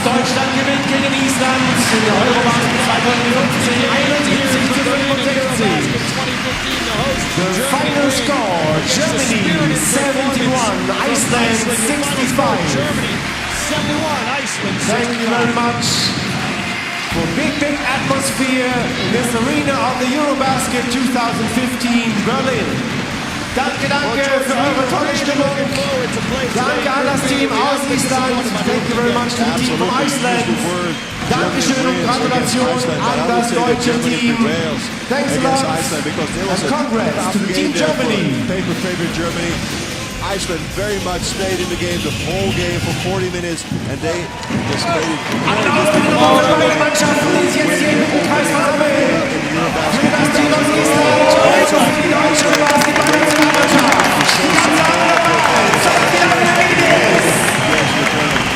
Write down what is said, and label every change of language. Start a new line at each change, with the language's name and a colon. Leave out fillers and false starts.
German: Deutschland gewinnt gegen Island in der EuroBasket 2015, 71 zu 65.
English: The final score, Germany 71, Iceland 65. Germany 71, Iceland 65. Thank you very much for big atmosphere in this arena of the EuroBasket 2015 Berlin.
German: Danke für eure tolle Stimmung. Danke an das Team aus Island.
English: Thank you very much to the team from Iceland.
German: Dankeschön und Gratulation an das deutsche Team.
English: Thanks a lot and congrats to Team Germany. Paper favorite Germany. Iceland very much stayed in the game the whole game for 40 minutes, and they just played it.
German: Applaus für beide Mannschaften, die sich jetzt hier im Kreis versammeln. Für das Team aus Island und für die deutsche Basketball-Nationalmannschaft. Die ganze andere Welt, so viel Applaus.